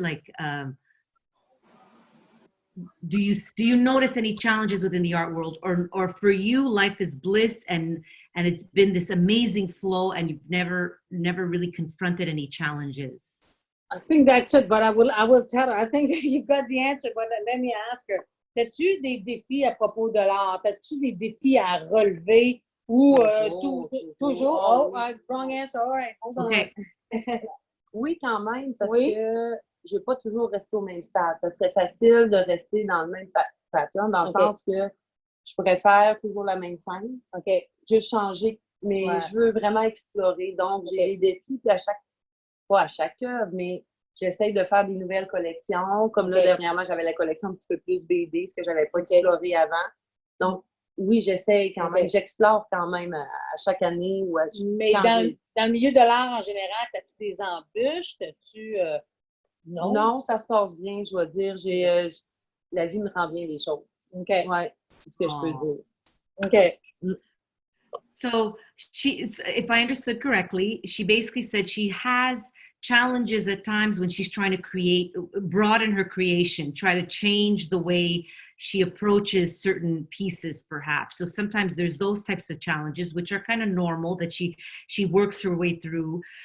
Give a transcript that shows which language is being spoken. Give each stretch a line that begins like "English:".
English: Like, do you notice any challenges within the art world, or for you life is bliss and it's been this amazing flow and you've never really confronted any challenges? I think that's it, but I will tell her. I think you got the answer, but let me ask her.
French: As-tu des défis à propos de l'art? As-tu des défis à relever ou toujours?
English: Oh, wrong answer. All right, hold on. Okay.
French: Oui, quand même, parce que je ne veux pas toujours rester au même stade. Parce que c'est facile de rester dans le même pattern, dans le sens que je préfère toujours la même scène. OK, juste changer, mais je veux vraiment explorer. Donc, j'ai des défis, puis pas à chaque œuvre, mais j'essaie de faire des nouvelles collections. Comme là, dernièrement, j'avais la collection un petit peu plus BD, ce que je n'avais pas exploré avant. Donc, oui, j'essaie quand même, j'explore quand même à chaque année. Mais dans le milieu de l'art en général, as-tu des embûches? Non? Non, ça se passe bien, je dois dire. La vie me rend bien les choses. OK. Ouais, c'est ce que je peux dire. OK.
English: So if I understood correctly, she basically said she has challenges at times when she's trying to broaden her creation, try to change the way she approaches certain pieces, perhaps. So sometimes there's those types of challenges, which are kind of normal, that she works her way through.